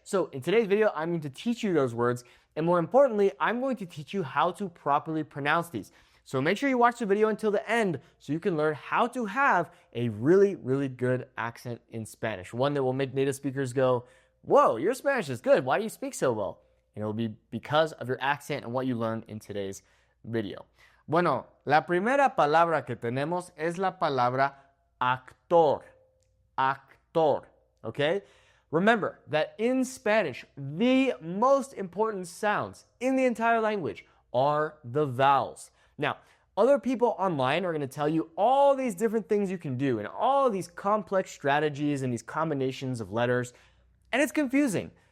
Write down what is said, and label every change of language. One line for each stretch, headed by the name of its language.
English: So in today's video, I'm going to teach you those words, and more importantly, I'm going to teach you how to properly pronounce these. So make sure you watch the video until the end so you can learn how to have a really, really good accent in Spanish. One that will make native speakers go, whoa, your Spanish is good. Why do you speak so well? And it will be because of your accent and what you learned in today's video.
Spanish: Bueno, la primera palabra que tenemos es la palabra actor.
English: Actor, okay? Remember that in Spanish, the most important sounds in the entire language are the vowels. Now, other people online are going to tell you all these different things you can do and all these complex strategies and these combinations of letters, and it's confusing.